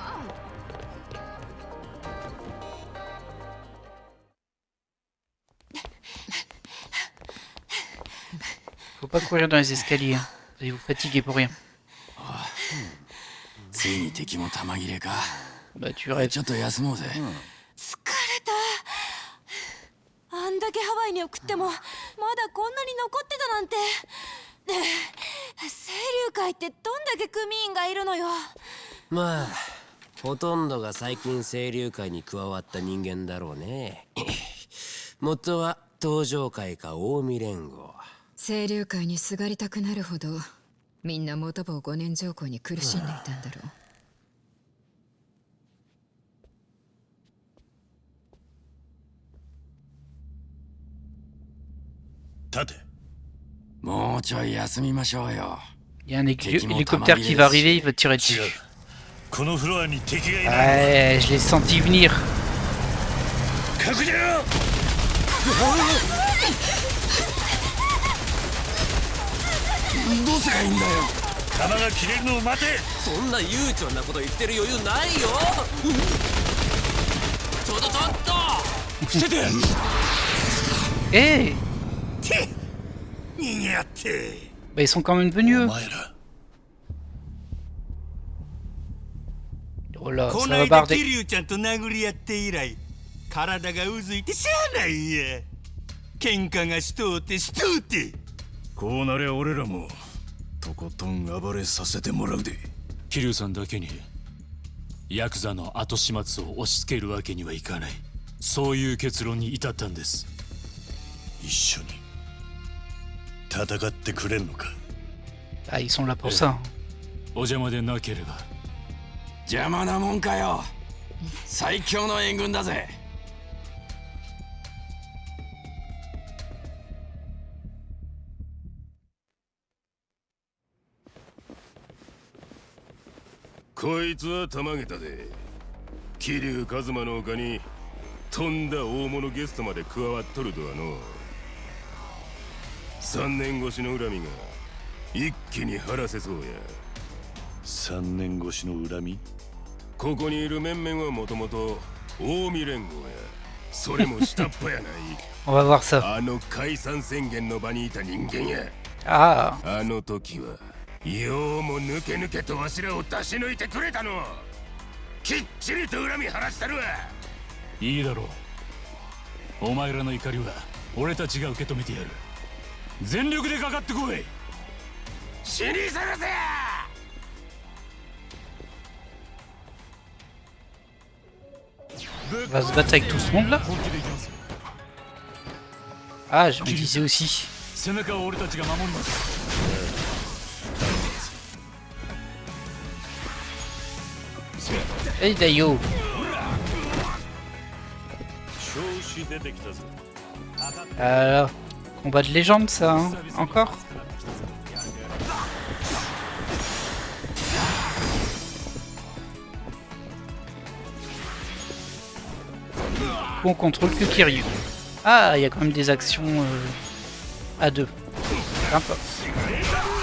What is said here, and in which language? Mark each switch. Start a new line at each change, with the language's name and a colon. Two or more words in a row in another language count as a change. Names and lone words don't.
French: Faut pas courir dans les escaliers. Hein. Vous allez vous fatiguer pour rien. Bah tu rêves.
Japanese: あんだけハワイに送ってもまだこんなに残ってたなんて。清流会ってどんだけ組員がいるのよ。まあほとんどが最近清流会に加わった人間だろうね。元は東上会か近江連合。清流会にすがりたくなるほどみんな元坊5年条項に苦しんでいたんだろう。立て。もうちょい休みましょうよ。
French: Il y a un hélicoptère qui va arriver, il va tirer dessus.
Japanese: このフロアに敵がいない。
French: Ouais, je l'ai senti venir.
Japanese: 確認。どうすりゃいいんだよ。弾が切れるのを待て。そんな悠長なこと言ってる余裕ないよ。ちょっと伏せて。 Eh 逃げやって。
French: Bah ils sont quand même venus eux.
Japanese: お前ら。
French: Oh là,
Japanese: こ
French: ça
Japanese: の
French: va
Japanese: 間
French: barder.
Japanese: 桐生ちゃんと殴り合って以来体がうずいてしゃあないんや。喧嘩がしとうてしとうて。こうなりゃ俺らもとことん暴れさせてもらうで。桐生さんだけにヤクザの後始末を押し付けるわけにはいかない。そういう結論に至ったんです。一緒に戦ってくれんのか。
French: Ah, ils sont là pour ça.
Japanese: お邪魔でなければ。邪魔なもんかよ。最強の援軍だぜ。こいつはたまげたで。桐生一馬の丘にとんだ大物ゲストまで加わっとるとはの。3年越しの恨みが一気に晴らせそうや。 3年越しの恨み。ここにいる面々はもともと近江連合や。それも下っ端やない。
French: On va voir ça.
Japanese: あの解散宣言の場にいた人間や。 Ah, あの時はようも抜け抜けとわしらを出し抜いてくれたの。きっちりと恨み晴らしたるわ。いいだろう。お前らの怒りは俺たちが受け止めてやる。全力でかかってこい。死にさらせ。
French: on va se battre avec tout ce monde là. Ah, je me disais aussi.
Japanese: 背中を俺たちが守ります。 Hey Dayo. 調子出てきたぞ。
French: Alors, combat de légende ça, hein. Encore. On contrôle que Kiryu. Ah, il y a quand même des actions à deux.